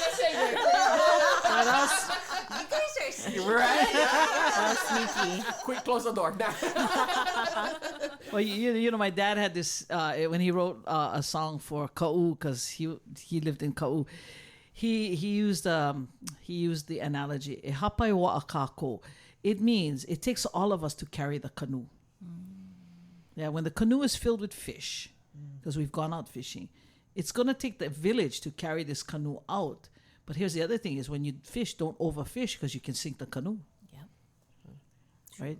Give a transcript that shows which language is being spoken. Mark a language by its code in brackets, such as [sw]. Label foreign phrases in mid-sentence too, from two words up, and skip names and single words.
[en] You guys are sneaky. right? Sneaky. Quick, close the door. Well, you know, my dad had this when he wrote a song for Ka'u, because he lived in Ka'u. He used the analogy [mi] e hapai wa akako. [en] It means it takes all of us to carry the canoe. Yeah, when the canoe is filled with fish, because we've gone out fishing, it's gonna take the village to carry this canoe out. But here's the other thing: is when you fish, don't overfish because you can sink the canoe. Right?